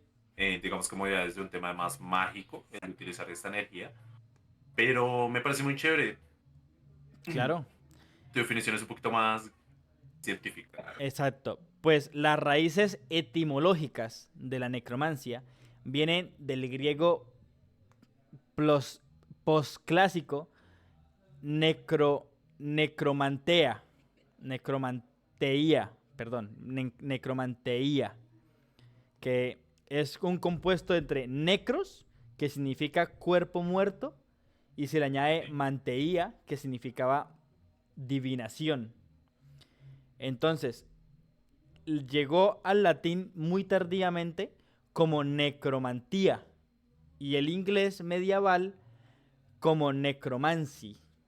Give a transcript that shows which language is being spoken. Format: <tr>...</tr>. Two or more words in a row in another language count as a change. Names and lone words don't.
<es>Digamos como ya desde un tema más mágico, el utilizar esta energía. Pero me parece muy chévere. claro. Tu definición es un poquito más científica. Exacto. Pues las raíces etimológicas de la necromancia vienen del griego plos- posclásico necro, necromantea, necromanteía, perdón, necromanteía, que es un compuesto entre necros, que significa cuerpo muerto, y se le añade Sí. manteía, que significaba divinación. Entonces, llegó al latín muy tardíamente como necromantía y el inglés medieval como necromancy.</es>